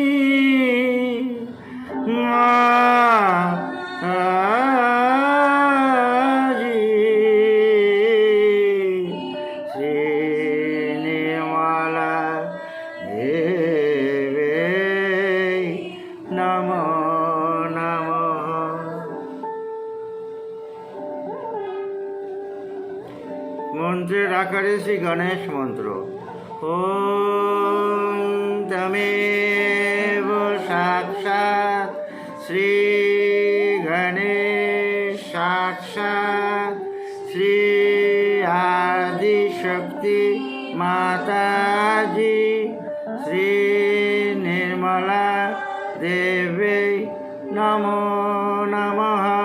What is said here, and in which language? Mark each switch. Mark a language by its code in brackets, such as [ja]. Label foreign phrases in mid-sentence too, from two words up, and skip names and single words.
[sa] মাতাজি শ্রী নির্মলা দেবে নমো নমঃ। [bn] মন্ত্রের আকারে শ্রী গণেশ মন্ত্র। [sa] ॐ तमेव साक्षात् श्री गणेश साक्षात् श्री आदिशक्ति माताजी श्री निर्मला देवी नमो नमः।